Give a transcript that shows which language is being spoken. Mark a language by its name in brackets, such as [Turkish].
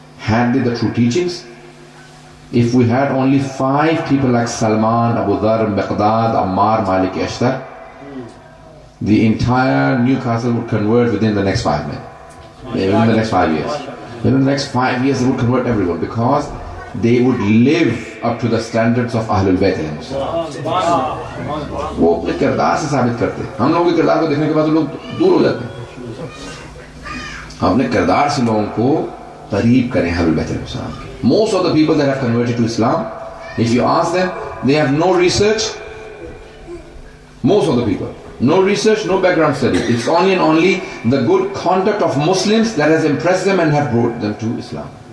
[English] had they the true teachings, if we had only 5 people like Salman, Abu Dharr, Miqdad, Ammar, Malik, Ashtar, the entire Newcastle would convert within the next 5 minutes. Within the next 5 years. Within the next 5 years they would convert everyone, because they would live up to the standards of Ahlul Bayt. [Urdu] وہ اپنے کردار سے ثابت کرتے ہیں. ہم لوگوں کے کردار کو دیکھنے کے بعد لوگ دور ہو جاتے ہیں. ہم اپنے کردار سے لوگوں کو قریب کریں Ahlul Bayt علیہ السلام کے. [English] Most of the people that have converted to Islam, if you ask them, they have no research. Most of the people, no research, no background study. It's only and only the good conduct of Muslims that has impressed them and have brought them to Islam.